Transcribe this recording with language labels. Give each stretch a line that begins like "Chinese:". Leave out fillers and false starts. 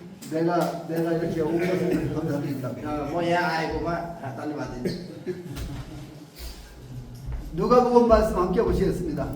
Korean: 내가 이렇게 온 것을 감사드립니다.
Nepali: म यहाँ आएकोमा धन्यवाद दिन्छु।
Korean: 누가복음 말씀 함께 보시겠습니다.